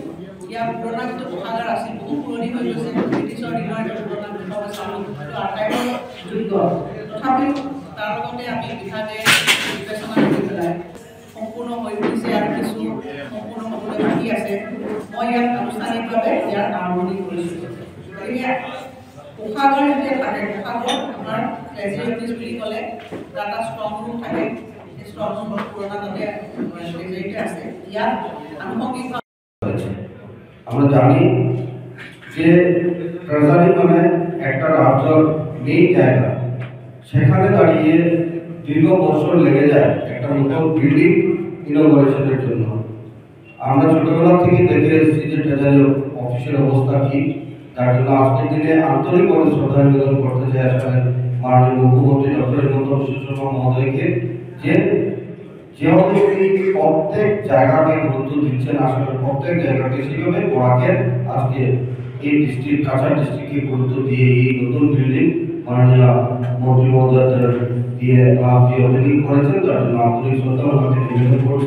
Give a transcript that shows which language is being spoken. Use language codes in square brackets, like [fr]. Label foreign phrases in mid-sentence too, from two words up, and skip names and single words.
[as] ইয়াৰ পুৰণা যিটো শৌচাগাৰ আছিল বহু পুৰণি হৈ গৈছে, ব্ৰিটিছৰ দিনৰ এটা পুৰণা আটাইবোৰ যোগ্য, তথাপিও তাৰ লগতে আমি বিভাগে বিবেচনা কৰি পেলাই সম্পূৰ্ণ হৈ উঠিছে আৰু কিছু সম্পূৰ্ণ হ'বলৈ বাকী আছে। মই ইয়াত আনুষ্ঠানিকভাৱে ইয়াৰ আৰম্ভণি কৰিছোঁ। গতিকে শৌচাগাৰ যেতিয়া থাকে, শৌচাগাৰ আমাৰ ট্ৰেজাৰী বুলি ক'লে তাত এটা [en] strong room [as] থাকে, সেই ষ্ট্ৰং ৰুমৰ পুৰণা তাতে ট্ৰেজাৰীতে আছে। ইয়াত আনুষংগিকভাৱে [bn] আমরা জানি যে ট্রেজারি মানে একটা রাজ্যের মেইন জায়গা, সেখানে দাঁড়িয়ে দীর্ঘ বছর লেগে যায় একটা নতুন [en] building inauguration [bn] জন্য। আমরা ছোটবেলা থেকে দেখে এসেছি যে [en] treasury office [bn] অবস্থা কি, তার জন্য আজকের দিনে আন্তরিকভাবে শ্রদ্ধা নিবেদন করতে চাই আসলে মাননীয় মুখ্যমন্ত্রী ডক্টর হিমন্ত বিশ্ব শর্মা মহোদয়কে, যে যেভাবে প্রত্যেক জায়গাকে গুরুত্ব দিচ্ছেন, আসলে প্রত্যেক জায়গাকে সেভাবে পড়াকে আজকে এই ডিস্ট্রিক্ট কাছাড় ডিস্ট্রিক্টকে গুরুত্ব দিয়ে এই নতুন বিল্ডিং মাননীয় মন্ত্রী মহোদয় দিয়ে ওপেনিং করেছেন, তার জন্য আন্তরিক শ্রদ্ধা ওনাকে নিবেদন করছি।